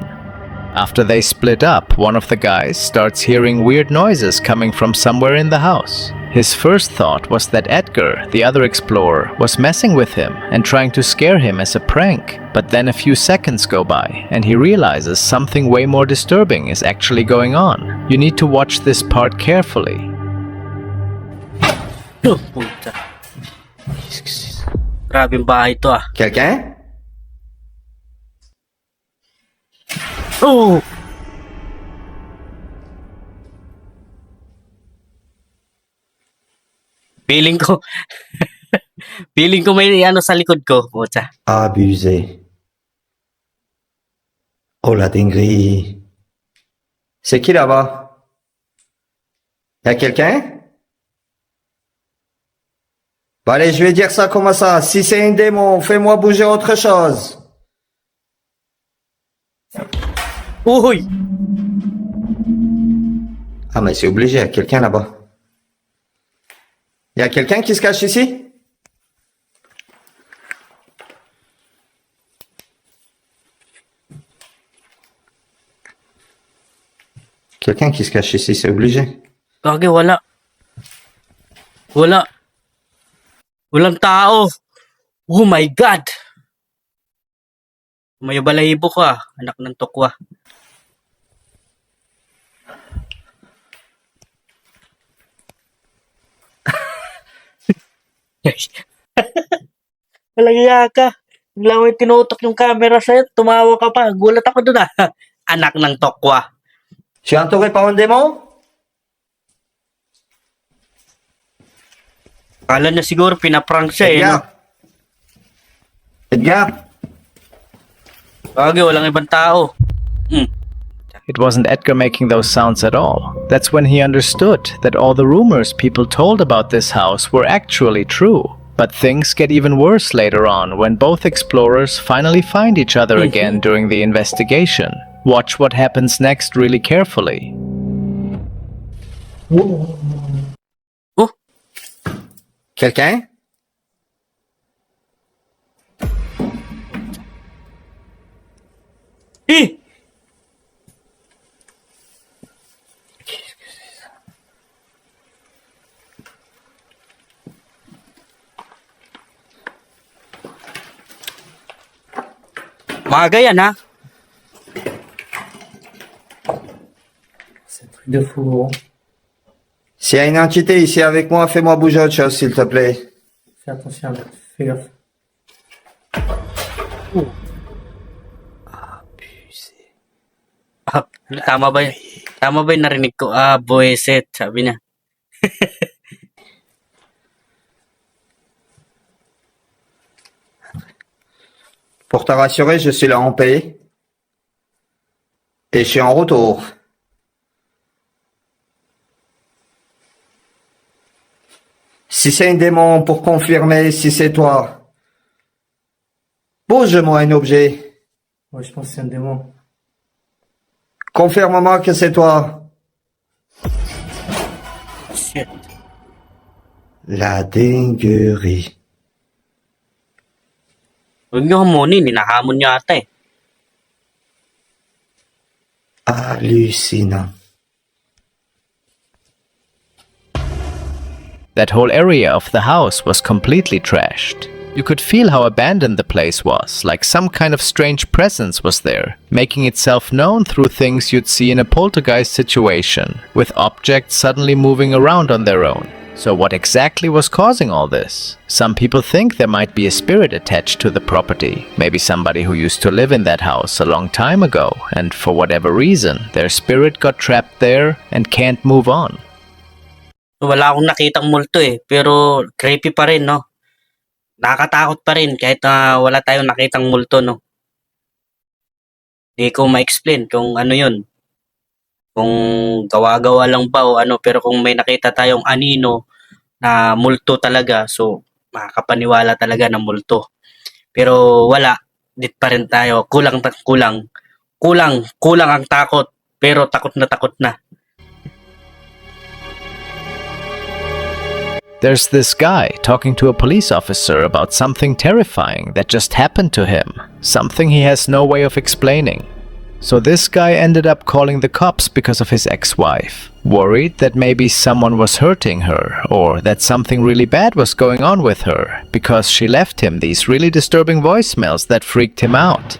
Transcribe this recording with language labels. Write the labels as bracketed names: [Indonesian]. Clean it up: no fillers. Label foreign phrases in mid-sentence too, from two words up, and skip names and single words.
[English] After they split up, one of the guys starts hearing weird noises coming from somewhere in the house. His first thought was that Edgar, the other explorer, was messing with him and trying to scare him as a prank. But then a few seconds go by and he realizes something way more disturbing is actually going on. You need to watch this part carefully. [Filipino] Oh, puta. Grabing bahay to ah. [French] Quelqu'un? Oh! [Filipino] Feeling ko feeling ko may ano sa likod ko, puta. [French] Abusé. Oh la dinguerie. C'est qui là-bas? Y'a quelqu'un? Bon allez, je vais dire ça comme ça. Si c'est un démon, fais-moi bouger autre chose. Uy! Ah mais c'est obligé, y'a quelqu'un là-bas. Y'a quelqu'un qui se cache ici? Quelqu'un qui se cache ici, c'est obligé. [Filipino] Kage, wala. Wala. Walang tao. [English] Oh my God! [Filipino] May balahibo ko ah. Anak ng tokwa. Malagya ka. Bigla mo tinutok yung camera sa'yo. Tumawa ka pa. Gulat ako dun ah. Anak ng tokwa. [French] Je suis entouré par un démon? [Filipino] Kala niya siguro pinaprank siya eh. No? Edgar. Edgar. Kage, walang ibang tao. [English] It wasn't Edgar making those sounds at all. That's when he understood that all the rumors people told about this house were actually true. But things get even worse later on when both explorers finally find each other again during the investigation. Watch what happens next really carefully. Oh, [French] Quelqu'un? eh! [Filipino] Maga yan ha. [French] C'est un truc de fou, gros. S'il y a une entité ici avec moi, fais-moi bouger autre chose, s'il te plaît. Fais attention, fais gaffe. [Filipino] Ah, tama ba yun? Tama ba yung narinig ko? Ah, boyset, sabi niya. [French] Pour te rassurer, je suis là en paix. Et je suis en retour. Si c'est un démon, pour confirmer si c'est toi, bouge-moi un objet. Ouais, je pense que c'est un démon. Confirme-moi que c'est toi. Shit. La dinguerie. [Filipino] Huwag niyo hamunin, hinahamon niya ata eh. [French] Hallucinant. [English] That whole area of the house was completely trashed. You could feel how abandoned the place was, like some kind of strange presence was there, making itself known through things you'd see in a poltergeist situation, with objects suddenly moving around on their own. So what exactly was causing all this? Some people think there might be a spirit attached to the property, maybe somebody who used to live in that house a long time ago, and for whatever reason, their spirit got trapped there and can't move on. [Filipino] Wala akong nakitang multo eh, pero creepy pa rin, no? Nakakatakot pa rin kahit wala tayong nakitang multo, no? Hindi ko ma-explain kung ano yun. Kung gawa-gawa lang ba o ano, pero kung may nakita tayong anino na multo talaga, so makakapaniwala talaga ng multo. Pero wala, dit pa rin tayo. Kulang ang takot, pero takot na. [English] There's this guy talking to a police officer about something terrifying that just happened to him, something he has no way of explaining. So this guy ended up calling the cops because of his ex-wife, worried that maybe someone was hurting her or that something really bad was going on with her because she left him these really disturbing voicemails that freaked him out.